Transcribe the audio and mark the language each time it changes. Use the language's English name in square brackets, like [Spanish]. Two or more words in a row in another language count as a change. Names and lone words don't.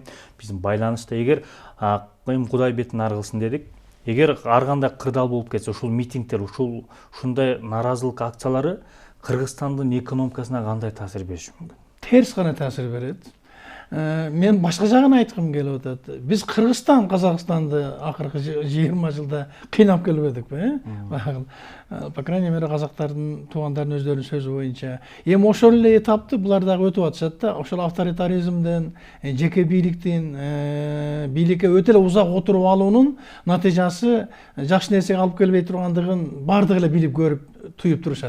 [Kyrgyz] Биздин байланышта эгер Кудай бетин ары кылсын дедик, эгер ар кандай кырдаал болуп кетсе, ушул митингдер, ушундай нааразылык акциялары Кыргызстандын экономикасына кандай таасир бериши мүмкүн? Терс гана таасир берет. Мен башка жагын айткым келип атат. Биз Кыргызстан Казакстанды акыркы 20 жылда кыйнап келбедикпи? [Russian] По крайней мере, [Kyrgyz] казактардын туугандардын өздөрүнүн сөзү боюнча. Эми ошол эле этапты булар дагы өтүп атышат да. Ошол авторитаризмден, жеке бийликтин бийликке өтө эле узак отуруп алуунун натыйжасы жакшы нерсеге алып келбей тургандыгын баардыгы эле билип көрүп туюп турушат.